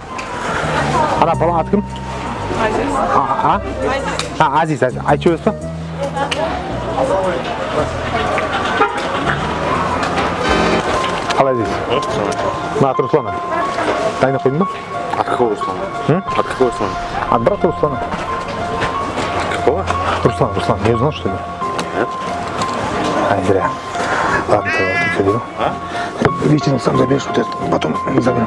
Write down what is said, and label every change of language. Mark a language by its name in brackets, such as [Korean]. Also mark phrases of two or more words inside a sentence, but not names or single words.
[Kazakh] Ана балаң аты кім? Азиз. Азиз. Айтшы өз па? Қалай Азиз? Мына аты Руслан. Дайындап қойдың ба? Аты какой Руслан? Аты какой Руслан? [Russian] От брата Руслана. Какого? Руслан. Не узнал, что ли? Нет. Ай, зря. Ладно, тогда заберу. Витину сам заберешь, вот это, потом заберем.